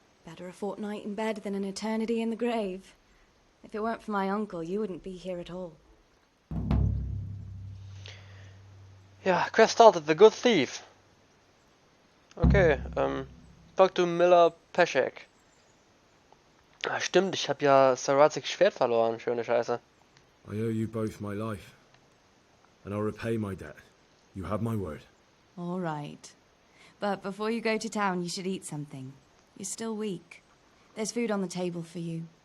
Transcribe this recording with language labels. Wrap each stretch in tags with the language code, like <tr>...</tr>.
<en>Better a fortnight in bed than an eternity in the grave. If it weren't for my uncle, you wouldn't be here at all. Ja, Quest started, The Good Thief. Okay, talk to Miller Peschek.</en> <de>Ah, stimmt, ich habe ja Sir Radzigs Schwert verloren, schöne Scheiße.</de> <en>I owe you both my life, and I'll repay my debt. You have my word. All right. But before you go to town, you should eat something. You're still weak. There's food on the table for you.</en>